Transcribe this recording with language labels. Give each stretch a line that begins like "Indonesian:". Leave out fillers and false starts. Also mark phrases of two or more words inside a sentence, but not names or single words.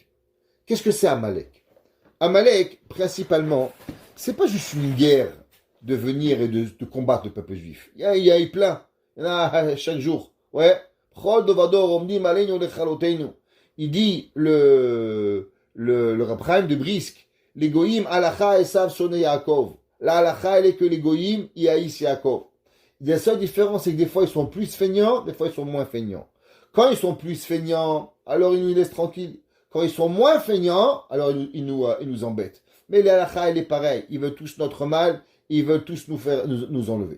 French: Qu'est-ce que c'est Amalek? Amalek, principalement, c'est pas juste une guerre de venir et de combattre le peuple juif. Il y a eu plein. Il y en a chaque jour. Ouais. Il dit le Rav Chaim de Brisk, les goyim
Hebrew: הלכה עשו שונא יעקב.
French: La halacha, elle est que les goyim y haïssent Yaakov. La seule différence, c'est que des fois ils sont plus feignants, des fois ils sont moins feignants. Quand ils sont plus feignants, alors ils nous laissent tranquilles. Quand ils sont moins feignants, alors ils nous embêtent. Mais la halacha, elle est pareille. Ils veulent tous notre mal, ils veulent tous nous enlever.